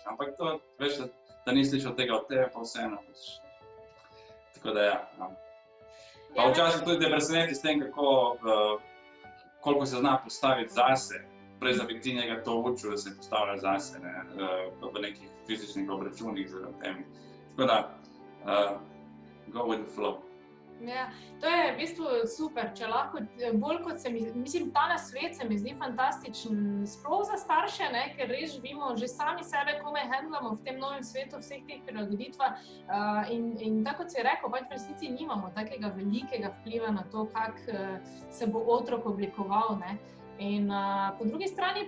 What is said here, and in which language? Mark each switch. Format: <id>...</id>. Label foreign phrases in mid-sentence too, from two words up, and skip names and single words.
<sl>Ampak to, veš, da ni slišal tega od tebe, pa vseeno. Tako da ja. Pa včasih tudi te preseneti s tem, koliko se zna postaviti zase, prej da bi ti njega to učil, da se postavlja zase, v nekih fizičnih obračunih z temi. Tako da,</sl> <en>go with the flow.</en> <sl>Ja, to je v bistvu super, če lahko bolj kot mislim, ta nasvet se mi zdi fantastičen, sploh za starše, ker res živimo, že sami sebe komaj handlamo v tem novem svetu, vseh teh prilagoditvah in tako kot si rekel, pač v resnici nimamo takega velikega vpliva na to, kako se bo otrok oblikoval, In po drugi strani</sl>